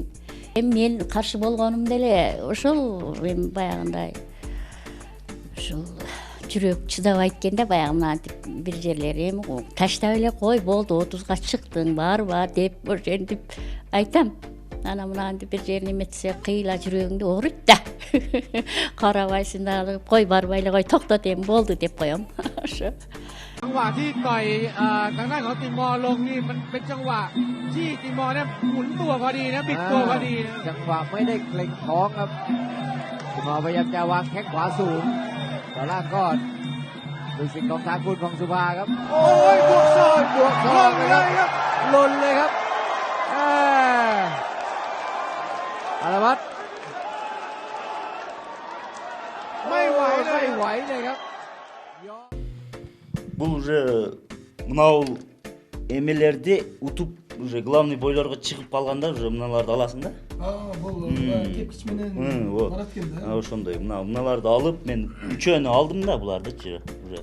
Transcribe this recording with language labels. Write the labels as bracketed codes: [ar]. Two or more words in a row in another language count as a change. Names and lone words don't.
[ky] Мен каршы болгонум деле ошол эми баягындай ушул жүрөк чыдабайт экен да, баягы мынантип бир жерлери эми таштап эле кой, болду, 30га чыктың, барба деп ошентип айтам. Анан мынантип бир жерин эметсе кыйла жүрөгүңдү ооруйт да. Карабайсың дагы, кой барбай эле кой, токтот эми болду деп коем. Ошо. [th] จังหวะที่ต่อยทางด้านของติมอร์ลงนี่มันเป็นจังหวะที่ติมอร์เนี่ยหมุนตัวพอดีนะบิดตัวพอดีนะ จังหวะไม่ได้เกรงท้องครับติมอร์พยายามจะวางแข้งขวาสูงแต่ล่างก็ดูสิ่งของทางคุณของสุภาครับ โอ้ยบวกศอกเลยครับหล่นเลยครับอารวัตรไม่ไหวเลยครับ [ky] Бул уже мынау эмелерди утуп уже главный бойлорго чыгып калганда уже мыналарды аласың да. Бул кепкич менен барат экен да. Ошондой мыналарды алып мен үчөөнү алдым да булардычы уже.